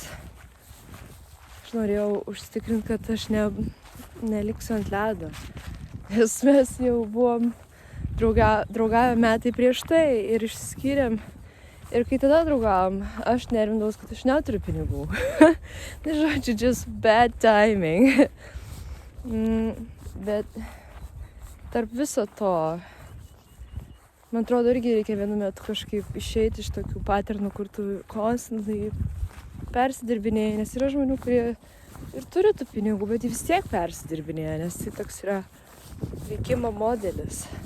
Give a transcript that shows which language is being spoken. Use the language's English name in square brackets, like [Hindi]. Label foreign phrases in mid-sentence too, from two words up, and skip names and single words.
[Lithuanian] Aš norėjau užtikrinti, kad aš neliksiu ant ledo. Nes mes jau buvom draugavę metai prieš tai ir išsiskyrėm. Ir kai tada draugavom, aš nervindavau, kad aš neturiu pinigų. Žodžiu, [English] just bad timing. [Lithuanian] Bet tarp viso to, man atrodo, irgi reikia vienu metu kažkaip išeiti iš tokių paternų, kur tu konstantai persidirbinėjai, nes yra žmonių, kurie ir turi tų pinigų, bet jie vis tiek persidirbinėja, nes tai toks yra veikimo modelis.